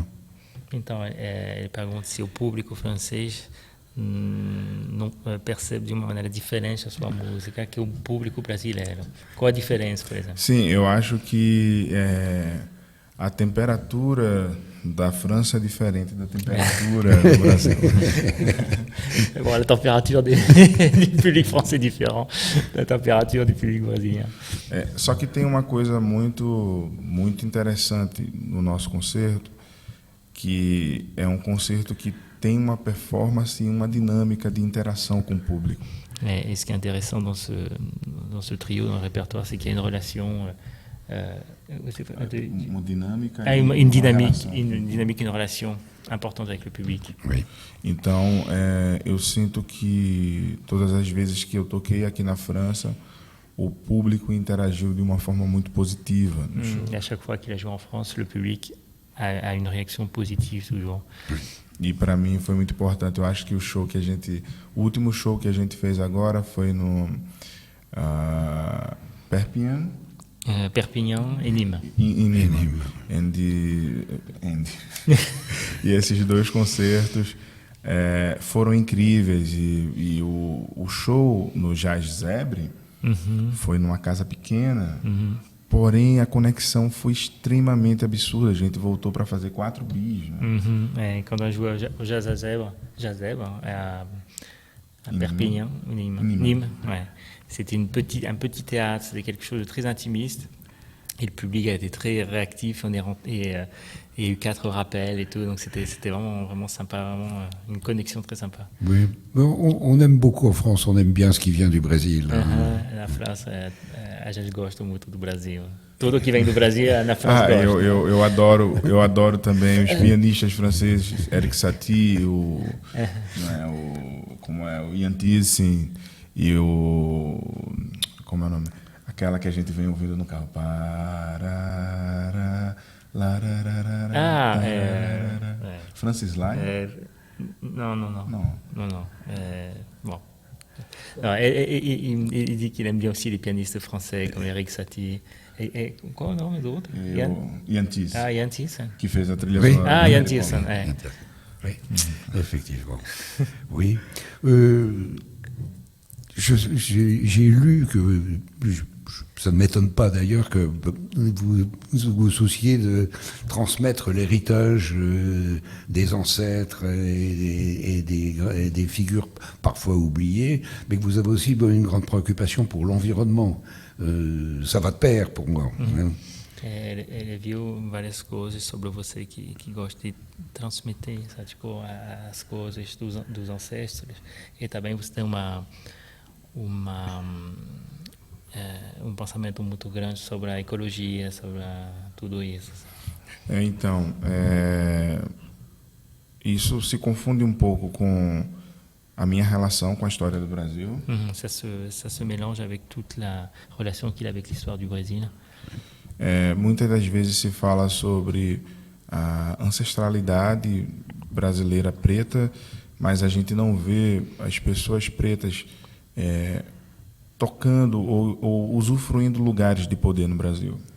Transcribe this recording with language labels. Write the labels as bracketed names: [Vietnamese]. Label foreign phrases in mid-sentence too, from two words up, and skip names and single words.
[Portuguese] Então, ele pergunta se o público francês não percebe de uma maneira diferente a sua música que o público brasileiro. Qual a diferença, por exemplo? Sim, eu acho que a temperatura da França é diferente da temperatura do Brasil. [French] Bon, la température du public français est différente da température du public brésilien. [Portuguese] Só que tem uma coisa muito interessante no nosso concerto, que é um concerto que tem uma performance e uma dinâmica de interação com o público. [French] Et ce qui est intéressant dans ce trio, dans le répertoire, c'est qu'il y a une relation, [Portuguese] Uma dinâmica. [French] une dynamique, une relation importante avec le public. Oui. [Portuguese] Então, eu sinto que todas as vezes que eu toquei aqui na França, o público interagiu de uma forma muito positiva no show. [French] Et à chaque fois qu'il a joué en France, le public a une réaction positive toujours. [Portuguese] E para mim foi muito importante. Eu acho que o último show que a gente fez agora foi no Perpignan. [French] Perpignan et Nîmes. [Portuguese] Em Nîmes. E esses dois concertos foram incríveis. E o show no Jazz Zebre foi numa casa pequena. Porém, a conexão foi extremamente absurda. A gente voltou para fazer 4 bis. Né? [French] Quand on joue au Jazz Zebre à Perpignan, Nîmes. Ouais. C'était un petit théâtre, c'était quelque chose de très intimiste. Et le public a été très réactif. Il y a eu 4 rappels et tout, donc c'était vraiment sympa, vraiment une connexion très sympa. Oui, on aime beaucoup en France, on aime bien ce qui vient du Brésil. [Portuguese] Na França, a gente gosta muito do Brasil. Tudo que vem do Brasil, na França gosta. Eu adoro também os pianistas franceses, Eric Satie, o Ian Thiessen e como é o nome? Aquela que a gente vem ouvindo no carro. Francis Lai? [French] Non. Bon. Non, il dit qu'il aime bien aussi les pianistes français comme Eric Satie. [Portuguese] Et qual é o nome do outro? Ian Thiessen. Ah, Ian Thiessen. [French] Qui fait la trilha Oui. [Portuguese] sonora. [French] Ah, Ian Thiessen. Oui, effectivement. Oui. J'ai lu que, ça ne m'étonne pas d'ailleurs, que vous vous souciez de transmettre l'héritage des ancêtres et des figures parfois oubliées, mais que vous avez aussi une grande préoccupation pour l'environnement. Ça va de pair pour moi. [Portuguese] Ele viu várias coisas sobre você que gosta de transmitir, sabe? Tipo, as coisas dos ancestros. E também você tem um pensamento muito grande sobre a ecologia, sobre tudo isso. Então, isso se confunde um pouco com a minha relação com a história do Brasil. [French] Ça se mélange avec toute la relation qu'il a avec l'histoire du Brésil. [Portuguese] Muitas das vezes se fala sobre a ancestralidade brasileira preta, mas a gente não vê as pessoas pretas tocando ou usufruindo lugares de poder no Brasil.